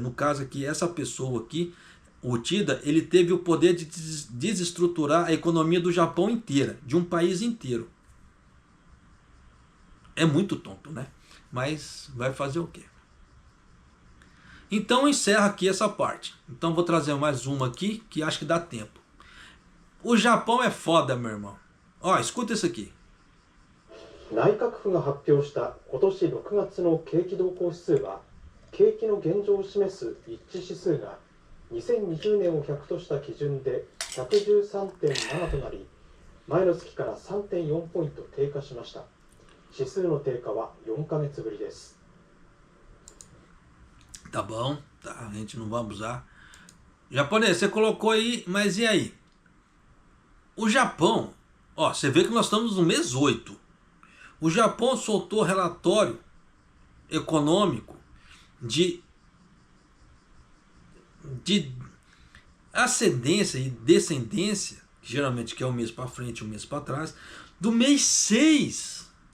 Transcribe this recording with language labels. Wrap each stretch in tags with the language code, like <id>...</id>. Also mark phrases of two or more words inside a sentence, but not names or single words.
<pt>No caso aqui, essa pessoa aqui, o Tida, ele teve o poder de desestruturar a economia do Japão inteira, de um país inteiro. É muito tonto, né? Mas vai fazer o quê? Então encerra aqui essa parte. Então vou trazer mais uma aqui, que acho que dá tempo. O Japão é foda, meu irmão. Ó, escuta isso aqui.</pt> <ja>内閣府が発表した今年6月の景気動向指数は、景気の現状を示す一致指数が2020年を100とした基準で 113.7 となり、前の月から 3.4 ポイント低下しました。指数の低下は4ヶ月ぶりです。</ja> <pt>Tá bom, tá, a gente não vai abusar. Japonês, você colocou aí, mas e aí? O Japão, ó, você vê que nós estamos no mês 8. O Japão soltou relatório econômico de ascendência e descendência, que geralmente que é um mês para frente e um mês para trás, do mês 6.</pt>